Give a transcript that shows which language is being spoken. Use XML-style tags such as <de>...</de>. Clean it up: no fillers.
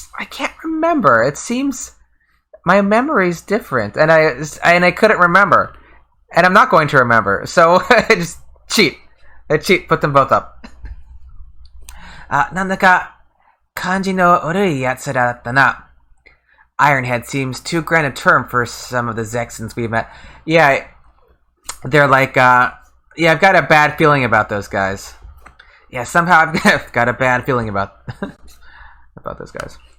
<en>I can't remember. It seems my memory's different, and I couldn't remember, and I'm not going to remember. So I just cheat. Put them both up.</en> <ja>なんだか感じの悪い奴らだったな.</ja> <en>Ironhead seems too grand a term for some of the Zexons we met. Yeah, they're like, yeah, I've got a bad feeling about those guys. Yeah, somehow I've got a bad feeling about about those guys.</en>